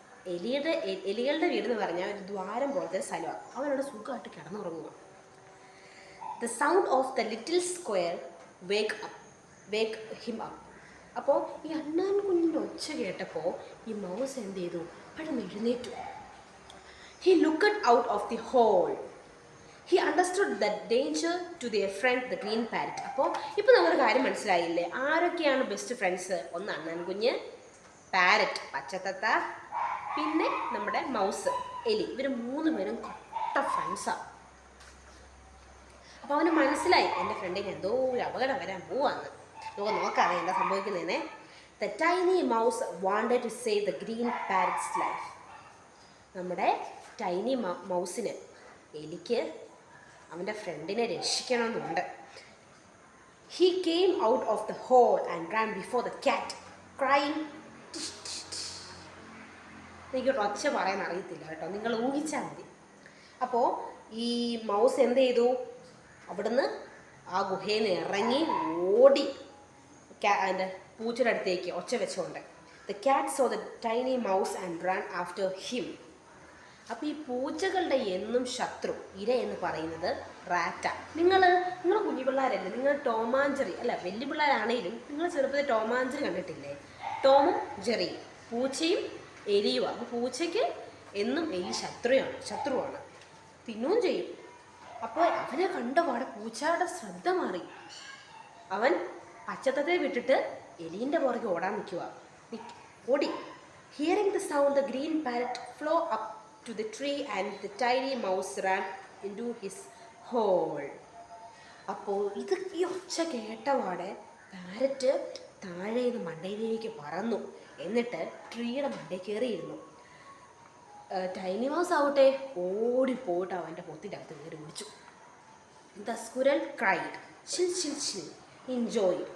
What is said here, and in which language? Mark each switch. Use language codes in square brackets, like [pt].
[ml] അതിൻ്റെ എലികളുടെ വീടെന്ന് പറഞ്ഞാൽ ഒരു ദ്വാരം പോലത്തെ സ്ഥലമാണ്. അവനോട് സുഖമായിട്ട് കിടന്നുറങ്ങുക. [en] The sound of the little square wake him up. [ml] അപ്പോൾ ഈ അണ്ണാൻ കുഞ്ഞിൻ്റെ ഒച്ച കേട്ടപ്പോൾ ഈ മൗസ് എന്ത് ചെയ്തു? പെട്ടെന്ന് എഴുന്നേറ്റു. [en] He looked out of the hole. He understood the danger to their friend the green parrot. [ml] അപ്പോൾ ഇപ്പോൾ നമുക്കൊരു കാര്യം മനസ്സിലായില്ലേ? ആരൊക്കെയാണ് ബെസ്റ്റ് ഫ്രണ്ട്സ്? ഒന്ന് അണ്ണാൻ കുഞ്ഞ്, പാരറ്റ് പച്ചത്തത്ത, പിന്നെ നമ്മുടെ മൗസ് എലി. ഇവർ 3 പേരും കൊട്ട ഫ്രണ്ട്സാണ്. അപ്പോൾ അവന് മനസ്സിലായി എൻ്റെ ഫ്രണ്ടിന് എന്തോ ഒരു അപകടം വരാൻ പോവാന്ന്. നമുക്ക് നോക്കാതെ എന്താ സംഭവിക്കുന്നതെന്നേ. [en] The tiny mouse wanted to save the green parrot's life. [ml] നമ്മുടെ ടൈനി മൗസിന്, എലിക്ക്, അവൻ്റെ ഫ്രണ്ടിനെ രക്ഷിക്കണമെന്നുണ്ട്. [en] He came out of the hole and ran before the cat, crying. [ml] എനിക്ക് ഒച്ച പറയാൻ അറിയത്തില്ല കേട്ടോ, നിങ്ങൾ ഊഹിച്ചാൽ മതി. അപ്പോൾ ഈ മൗസ് എന്ത് ചെയ്തു? അവിടുന്ന് ആ ഗുഹയിൽ നിന്ന് ഇറങ്ങി ഓടി എൻ്റെ പൂച്ചയുടെ അടുത്തേക്ക് ഒച്ച വെച്ചുകൊണ്ട്. [en] The cat saw the tiny mouse and ran after him. [ml] അപ്പോൾ ഈ പൂച്ചകളുടെ എന്നും ശത്രു, ഇര എന്ന് പറയുന്നത് റാറ്റ. നിങ്ങൾ കുഞ്ഞു പിള്ളേരല്ലേ, നിങ്ങൾ ടോമാഞ്ചറി അല്ല, വലിയ പിള്ളേരാണെങ്കിലും നിങ്ങൾ ചെറുപ്പത്തിൽ ടോമാഞ്ചറി കണ്ടിട്ടില്ലേ? ടോമും ജെറിയും, പൂച്ചയും എലിയുമാണ്. അപ്പോൾ പൂച്ചയ്ക്ക് എന്നും എലി ശത്രുവാണ്, തിന്നുകയും ചെയ്യും. അപ്പോൾ അവനെ കണ്ടപാടെ പൂച്ചയുടെ ശ്രദ്ധ മാറി. അവൻ പച്ചത്തത്തെ വിട്ടിട്ട് എലീൻ്റെ പുറകെ ഓടാൻ ഓടി. [en] Hearing the sound, the green parrot flew up to the tree and the tiny mouse ran into his hole. [ml] അപ്പോൾ ഇത് ഈ ഒച്ച കേട്ടപാടെ പാരറ്റ് താഴെ നിന്ന് മണ്ടയിലേക്ക് പറന്നു, എന്നിട്ട് ട്രീയുടെ മണ്ടയിൽ കയറിയിരുന്നു. ടൈനി മൗസ് ആവട്ടെ ഓടിപ്പോയിട്ട് അവൻ്റെ പൊത്തിൻ്റെ അകത്ത് കയറി ഒളിച്ചു. [en] The squirrel cried chill chill chill enjoy.